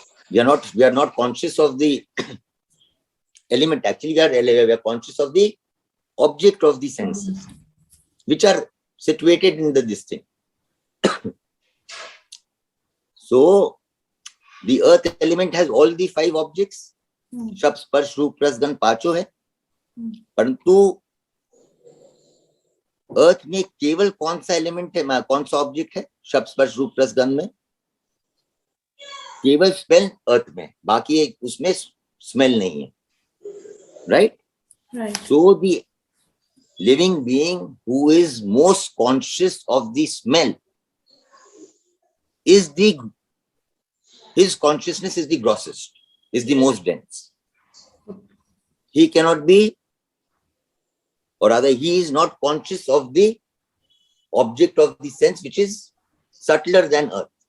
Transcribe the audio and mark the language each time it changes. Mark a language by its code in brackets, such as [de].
[en] We are not conscious of the element. Actually, we are conscious of the object of the senses, which are situated in this thing. So the earth element has all the 5 objects, [hi] शब्द स्पर्श रूप रस गंध पांचों है, परंतु अर्थ में केवल कौन सा एलिमेंट है, कौन सा ऑब्जेक्ट है शब्द स्पर्श रूप रस गंध में? केवल स्मेल अर्थ में, बाकी उसमें स्मेल नहीं है, right? [en] So the living being who is most conscious of the smell is his consciousness is the grossest, is the most dense. He cannot be, or rather he is not conscious of the object of the sense which is subtler than earth.